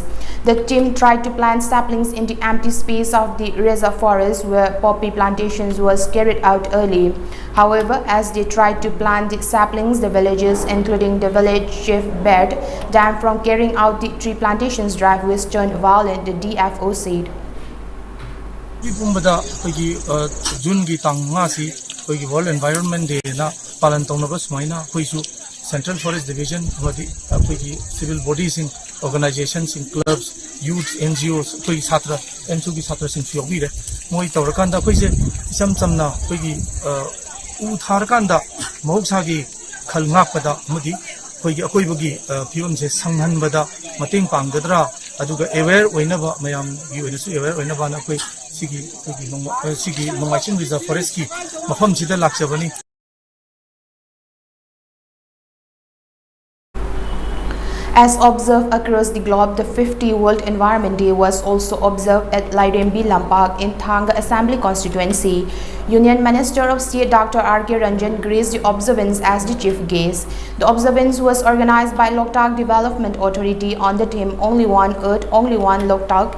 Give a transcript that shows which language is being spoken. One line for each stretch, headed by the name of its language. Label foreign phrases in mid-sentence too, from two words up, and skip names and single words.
English: The team tried to plant saplings in the empty space of the reserve forest where poppy plantations was carried out early. However, as they tried to plant the saplings, the villagers, including the village chief, barred them from carrying out the tree plantations drive, which turned violent, the DFO said.
Manipuri: June ki tang nga si World Environment Day na palan tong na bas maina Central Forest Division
English: civil bodies in organizations in clubs youths NGOs
Manipuri: satra MSU ki satra sing yobi re moi tawrakanda isam samna u tharkanda mohoksa gi khalngakpada mudi akoibagi fivam se sanghanbada mating panggadra aduga aware oinaba mayam gi oinasu aware oinaba na sigi Nongmaiching Reserve Forest ki mafam sida lakchabani.
English: As observed across the globe, the 50th World Environment Day was also observed at Lairembi Lampak in Thanga Assembly constituency. Union Minister of State Dr. R.K. Ranjan graced the observance as the chief guest. The observance was organized by Loktak Development Authority on the theme Only One Earth, Only One Loktak.